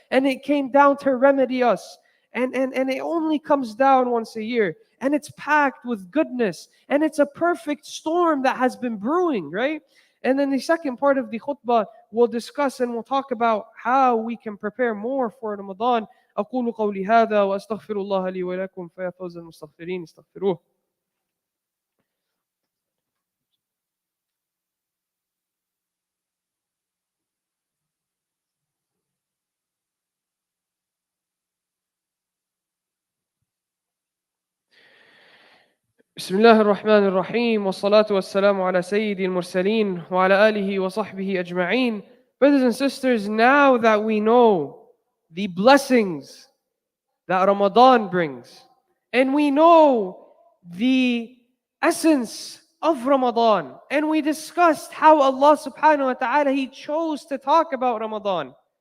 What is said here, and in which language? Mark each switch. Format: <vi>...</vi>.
<en>And it came down to remedy us. And it only comes down once a year. And it's packed with goodness. And it's a perfect storm that has been brewing, right? And then the second part of the khutbah, we'll discuss and we'll talk about how we can prepare more for Ramadan.</en> <ar>أقول قولي هذا وأستغفر الله لي ولكم فيا فوز المستغفرين استغفروه. بسم الله الرحمن الرحيم والصلاة والسلام على سيد المرسلين وعلى آله وصحبه أجمعين.</ar> <en>Brothers and sisters, now that we know the blessings that Ramadan brings, and we know the essence of Ramadan. And we discussed how Allah subhanahu wa ta'ala, He chose to talk about Ramadan.</en>